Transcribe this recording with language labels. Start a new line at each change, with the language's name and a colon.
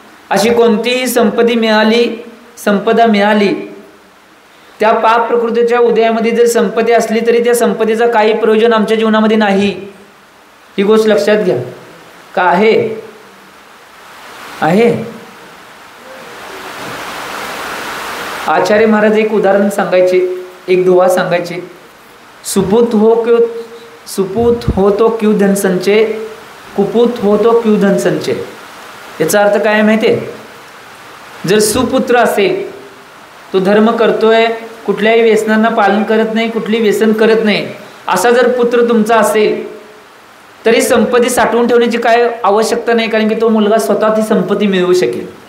Marathi: अशी कोणतीही संपदा मिळाली त्या पाप प्रकृतीच्या उदयामध्ये जर संपत्ती असली तरी त्या संपत्तीचं काही प्रयोजन आमच्या जीवनामध्ये नाही. ही गोष्ट लक्षात घ्या. का आहे आचार्य महाराज एक उदाहरण सांगायचे, एक दोहा सांगायचे.
Hindi: सुपूत हो तो क्यों धन संचय, कुपूत हो तो क्यों धन संचय.
Marathi: याचा अर्थ काय माहिती आहे? जर सुपुत्र असेल, तो धर्म करतोय, कुठल्याही व्यसनांना पालन करत नाही, कुठली व्यसन करत नाही, असा जर पुत्र तुमचा असेल तरी संपत्ती साठवून ठेवण्याची काय आवश्यकता नाही, कारण की तो मुलगा स्वतः ती संपत्ती मिळवू शकेल.